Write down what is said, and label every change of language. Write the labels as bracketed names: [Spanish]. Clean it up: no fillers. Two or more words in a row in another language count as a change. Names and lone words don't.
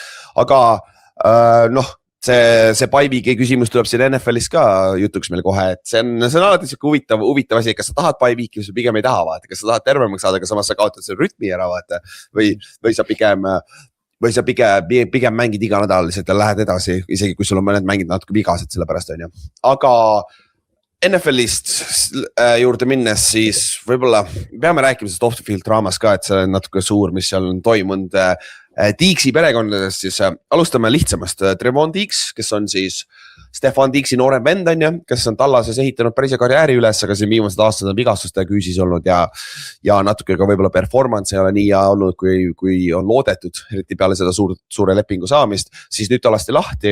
[Estonian] Aga noh, see bye-week'i küsimus tuleb siin NFL-is ka jutuks meil kohe, et see on alati siuke huvitav asi, kas sa tahad bye-week'i või sa pigem ei taha vaata, kas sa tahad tervemaks saada, aga samas sa kaotad selle rütmi ära vaata või sa pigem mängid iga nädal lihtsalt ja lähed edasi, isegi kui sul on mõned mängid natuke vigased selle pärast on ju. Aga NFL-ist juurde minnes siis võib-olla peame rääkima sellest off-the-field draamas ka, et see on natuke suur, mis seal on toimunud Diggs'i perekondadest, siis alustame lihtsamast. Trevon Diggs, kes on siis Stefan Diggsi noorem vend on ju, kes on Tallases ehitanud päris karjääri üles, aga siin viimased aastad on vigastuste küüsis olnud ja natuke ka võib-olla performance ei ole nii hea olnud, kui on loodetud, eriti peale seda suure lepingu saamist, siis nüüd ta lasti lahti.